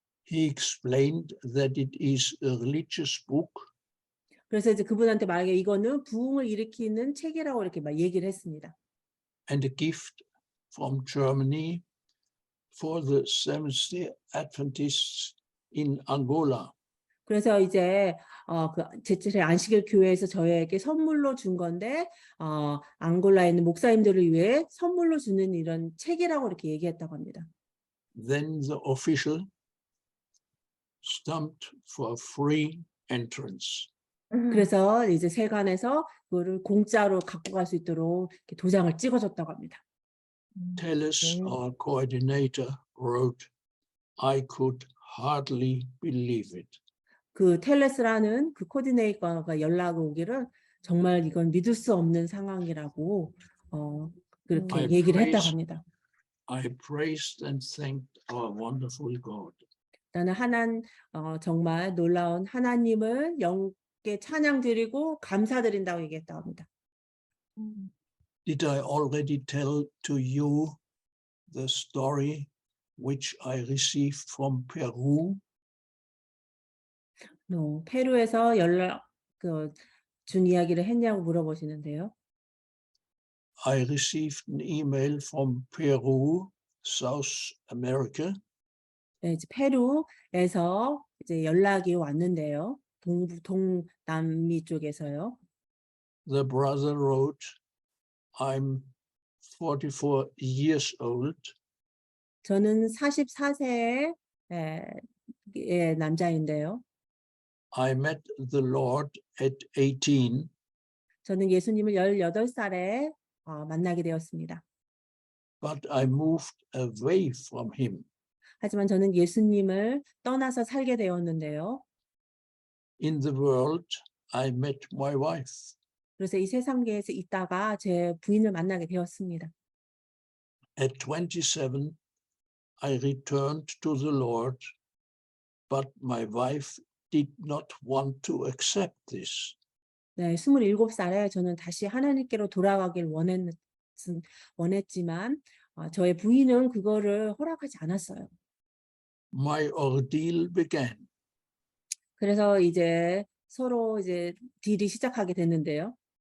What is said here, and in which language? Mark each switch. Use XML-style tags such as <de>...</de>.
<en>He explained that it is a religious book</en> <ko>그래서 이제 그분한테 말하기에 이거는 부흥을 일으키는 책이라고 이렇게 막 얘기를 했습니다.</ko> <en>and a gift from Germany for the Seventh-day Adventists in Angola.</en> <ko>그래서 이제 그 제칠의 안식일 교회에서 저희에게 선물로 준 건데 앙골라에 있는 목사님들을 위해 선물로 주는 이런 책이라고 이렇게 얘기했다고 합니다.</ko> <en>Then the official stamped for free entrance.</en> <ko>그래서 이제 세관에서 그거를 공짜로 갖고 갈 수 있도록 이렇게 도장을 찍어줬다고 합니다.</ko> <en>Tellus, our coordinator, wrote, I could hardly believe it.</en> <ko>그 텔레스라는 그 코디네이터가 연락을 오기를 정말 이건 믿을 수 없는 상황이라고 그렇게</ko> <en>I</en> <ko>얘기를 했다고</ko> <en>praise-</en> <ko>합니다.</ko> <en>I praised and thanked our wonderful God.</en> <ko>나는 정말 놀라운 하나님을 영께 찬양 드리고 감사드린다고 얘기했다고 합니다.</ko> <en>Did I already tell to you the story which I received from Peru?</en> <ko>페루에서 준 이야기를 했냐고 물어보시는데요.</ko> <en>I received an email from Peru, South America,</en> <ko>네, 이제 페루에서 이제 연락이 왔는데요. 동남미 쪽에서요.</ko> <en>The brother wrote, I'm 44 years old.</en> <ko>저는 44세의 남자인데요.</ko> <en>I met the Lord at 18,</en> <ko>저는 예수님을 18살에 만나게 되었습니다.</ko> <en>but I moved away from him.</en> <ko>하지만 저는 예수님을 떠나서 살게 되었는데요.</ko> <en>In the world, I met my wife.</en> <ko>그래서 이 세상계에서 있다가 제 부인을 만나게 되었습니다.</ko> <en>At 27, I returned to the Lord, but my wife did not want to accept this.</en> <ko>네, 27살에 저는 다시 하나님께로 돌아가길 원했지만 저의 부인은 그거를 허락하지 않았어요.</ko> <en>My ordeal began.</en> <ko>그래서 이제 서로 이제 딜이 시작하게 됐는데요.</ko>